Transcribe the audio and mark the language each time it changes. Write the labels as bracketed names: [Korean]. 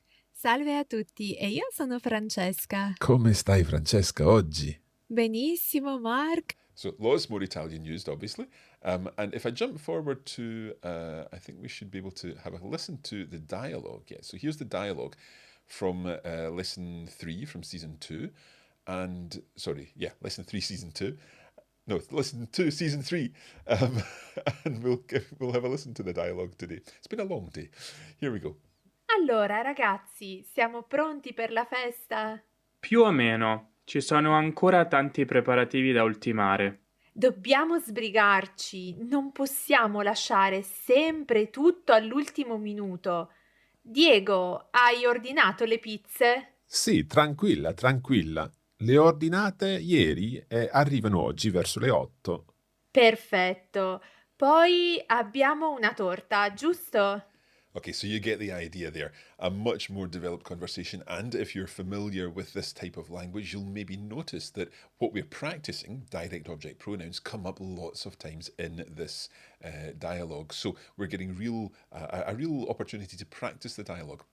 [Italian] Salve a tutti, e io sono Francesca. Come stai, Francesca, oggi? Benissimo, Mark. [English] So lots more Italian used, obviously. And if I jump forward to, I think we should be able to have a listen to the dialogue. Yeah, so here's the dialogue from lesson 3 from season 2. And, lesson 3, season 2. No, listen to season 3. And we'll have a listen to the dialogue today. It's been a long day. Here we go. [Italian] Allora, ragazzi, siamo pronti per la festa? Più o meno. Ci sono ancora tanti preparativi da ultimare. Dobbiamo sbrigarci, non possiamo lasciare sempre tutto all'ultimo minuto. Diego, hai ordinato le pizze? Sì, tranquilla, tranquilla. Le ho ordinate ieri e arrivano oggi verso le 8. Perfetto. Poi abbiamo una torta, giusto? [English] Okay, so you get the idea there. A much more developed conversation. And if you're familiar with this type of language, you'll maybe notice that what we're practicing, direct object pronouns, come up lots of times in this dialogue. So we're getting a real opportunity to practice the dialogue.